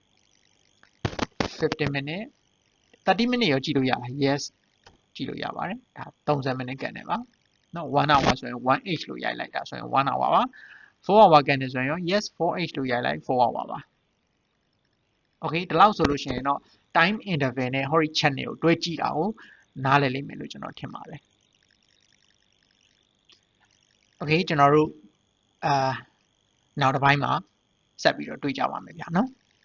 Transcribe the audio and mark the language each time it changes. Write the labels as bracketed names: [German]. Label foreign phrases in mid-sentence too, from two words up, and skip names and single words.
[Burmese] 15 minute 30 minute ရောကြည့်လို့ရလား yes ကြည့်လို့ရပါတယ်ဒါ30 minute ကန်တယ်ပါနော်1 hour ဆိုရင် 1h လို့ရိုက်လိုက်တာဆိုရင်1 hour ပါ4 hour ကန်တယ်ဆိုရင်ရော yes 4h လို့ရိုက်လိုက်4 hour ပါ okay ဒီလောက်ဆိုလို့ရှိရင်တော့ [English] time interval [Burmese] နဲ့ [English] hori channel [Burmese] ကိုတွဲကြည့်တာကိုနားလည်လိမ့်မယ်လို့ကျွန်တော်ထင်ပါတယ် okay ကျွန်တော်တို့နောက်တစ်ပိုင်းမှာဆက်ပြီးတော့တွေ့ကြပါမယ်ဗျာနော်